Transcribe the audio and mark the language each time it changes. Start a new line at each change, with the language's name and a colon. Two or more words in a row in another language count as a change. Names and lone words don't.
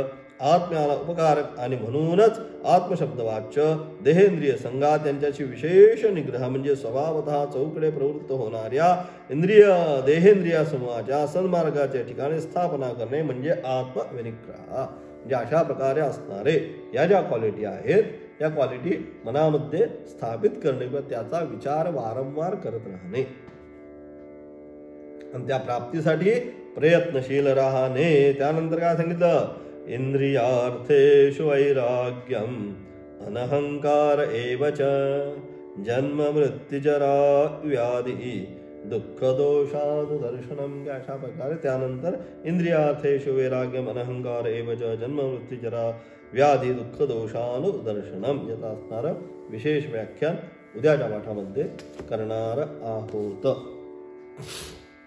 Marathi: आत्म्याला उपकारक आणि म्हणूनच आत्मशब्दवाच्य देहेंद्रिय संघात त्यांच्याशी विशेष निग्रह म्हणजे स्वभावतः चौकडे प्रवृत्त होणाऱ्या इंद्रिय देहेंद्रिय समूहाच्या सन्मार्गाच्या ठिकाणी स्थापना करणे म्हणजे आत्मविनिग्रह. म्हणजे अशा प्रकारे असणारे या ज्या क्वालिटी आहेत या क्वालिटी मनामध्ये स्थापित करणे व त्याचा विचार वारंवार करत राहणे आणि त्या प्राप्तीसाठी प्रयत्नशील राहणे. त्यानंतर काय सांगितलं,
Sanskrit: इंद्रियार्थेषु वैराग्यम अनहंकार एवच जन्म मृत्युजरा व्याधी दुःख दोषानुदर्शनम.
Marathi: अशा प्रकारे त्यानंतर
Sanskrit: इंद्रियार्थेषु वैराग्यम अनहंकार एवच जन्म मृत्युजरा व्याधी दुःख दोषानुदर्शनम
Marathi: याचा असणारं विशेष व्याख्यान उद्याच्या पाठामध्ये करणार आहोत.